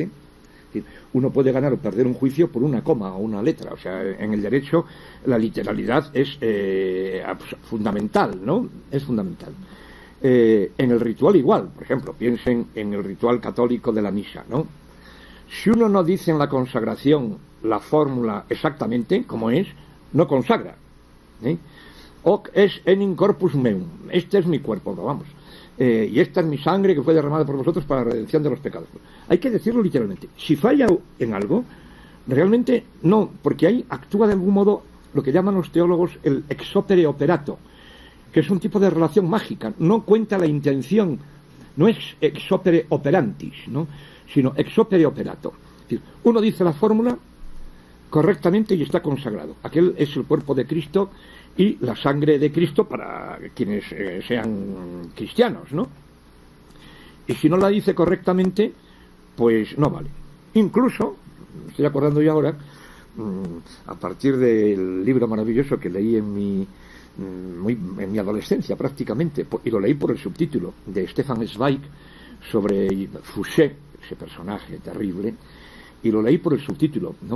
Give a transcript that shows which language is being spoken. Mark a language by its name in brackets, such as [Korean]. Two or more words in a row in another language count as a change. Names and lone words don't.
[Spanish] Es decir, uno puede ganar o perder un juicio por una coma o una letra, o sea, en el derecho la literalidad es fundamental, ¿no? Es fundamental. En el ritual igual, por ejemplo, piensen en el ritual católico de la misa, ¿no? Si uno no dice en la consagración la fórmula exactamente como es, no consagra, [Latin] Hoc es enim corpus meum, [Spanish] este es mi cuerpo, vamos, y esta es mi sangre que fue derramada por vosotros para la redención de los pecados. Hay que decirlo literalmente. Si falla en algo, realmente no, porque ahí actúa de algún modo lo que llaman los teólogos el [Latin] ex opere operato, [Spanish] que es un tipo de relación mágica, no cuenta la intención, no es [Latin] ex opere operantis, [Spanish] ¿no?, sino [Latin] ex opere operato. [Spanish] Es decir, uno dice la fórmula correctamente y está consagrado. Aquel es el cuerpo de Cristo y la sangre de Cristo para quienes sean cristianos, ¿no? Y si no la dice correctamente, pues no vale. Incluso, me estoy acordando yo ahora, a partir del libro maravilloso que leí en mi adolescencia prácticamente, y lo leí por el subtítulo de Stefan Zweig sobre Fouché, ese personaje terrible, y lo leí por el subtítulo, ¿no?